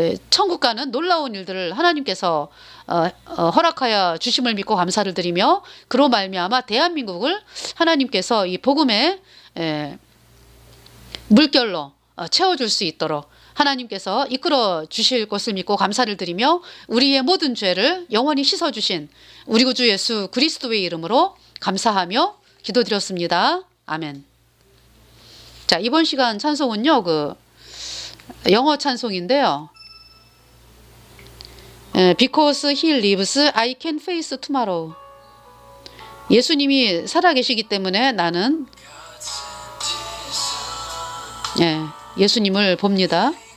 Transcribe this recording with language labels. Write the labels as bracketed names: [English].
[Korean] 천국 가는 놀라운 일들을 하나님께서 허락하여 주심을 믿고 감사를 드리며, 그로 말미암아 대한민국을 하나님께서 이 복음의 물결로 채워줄 수 있도록 하나님께서 이끌어 주실 것을 믿고 감사를 드리며, 우리의 모든 죄를 영원히 씻어주신 우리 구주 예수 그리스도의 이름으로 감사하며 기도드렸습니다. 아멘. 자, 이번 시간 찬송은요, 그 영어 찬송인데요. [English] Because he lives, I can face tomorrow. [Korean] 예수님이 살아계시기 때문에 나는 예수님을 봅니다.